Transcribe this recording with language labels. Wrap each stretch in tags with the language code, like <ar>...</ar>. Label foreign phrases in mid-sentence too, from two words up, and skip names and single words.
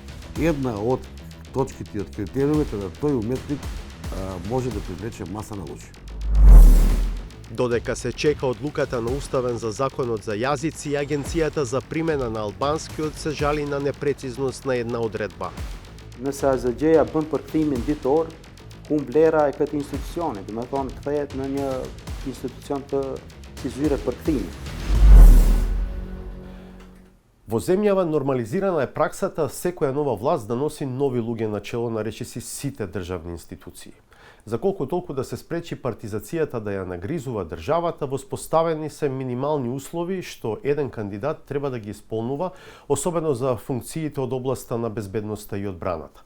<mk>Една од точките од критериумите да тој уметник може да привлече маса на луѓе. Додека се чека одлуката на Уставен за законот за јазици, Агенцијата за примена на албанскиот се жали на непрецизност на една одредба.</mk> <sq>Nëse AZG-ja bën përkthimin ditor, humb vlera e këtij institucioni, do të thonë kthehet në një institucion të si zyre përkthimi.</sq> <mk>Во земјава нормализирана е праксата секоја нова власт да носи нови луѓе на чело на речиси сите државни институции. За колку толку да се спречи партизацијата да ја нагризува државата, воспоставени се минимални услови што еден кандидат треба да ги исполнува, особено за функциите од областа на безбедноста и одбраната.</mk>